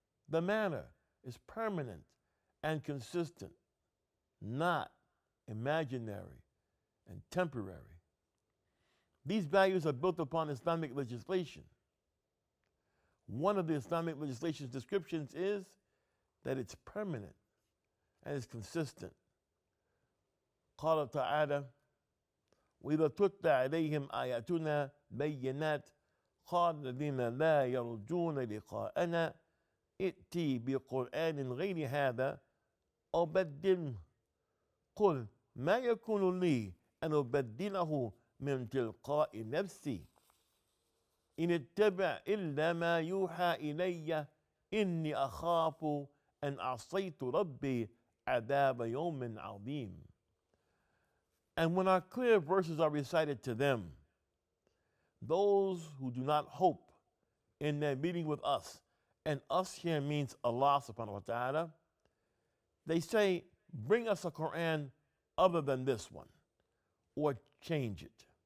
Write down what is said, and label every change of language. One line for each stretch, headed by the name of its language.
English: The manner is permanent and consistent, not imaginary and temporary. These values are built upon Islamic legislation. One of the Islamic legislation's descriptions is that it's permanent and it's consistent.
Arabic: قال تعالى وإذا تتلى عليهم آياتنا بينات قال الذين لا يرجون لقاءنا ائتي بقرآن غير هذا أو بدله قل ما يكون لي أن أبدله من تلقاء نفسي إن اتبع إلا ما يوحى إلي إني أخاف أن عصيت ربي عذاب يوم عظيم.
English: And when our clear verses are recited to them, those who do not hope in their meeting with us, and us here means Allah subhanahu wa ta'ala, they say, bring us a Quran other than this one, or change it.